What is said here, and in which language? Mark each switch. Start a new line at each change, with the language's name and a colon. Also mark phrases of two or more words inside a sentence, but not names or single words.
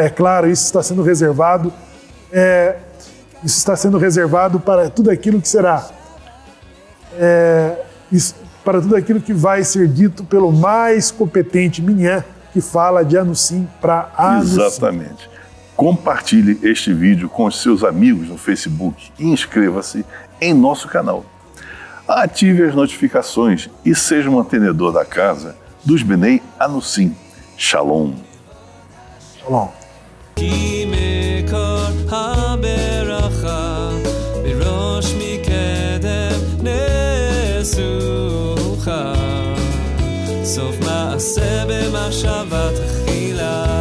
Portuguese: É claro, isso está sendo reservado. Isso está sendo reservado para tudo aquilo que será, para tudo aquilo que vai ser dito pelo mais competente Minyan, que fala de Anussim para Anussim. Exatamente. Compartilhe este vídeo com os seus amigos no Facebook e inscreva-se em nosso canal. Ative as notificações e seja um mantenedor da casa dos Bnei Anussim. Shalom. Shalom.
Hebrew: סוף מעשה במחשבה תחילה.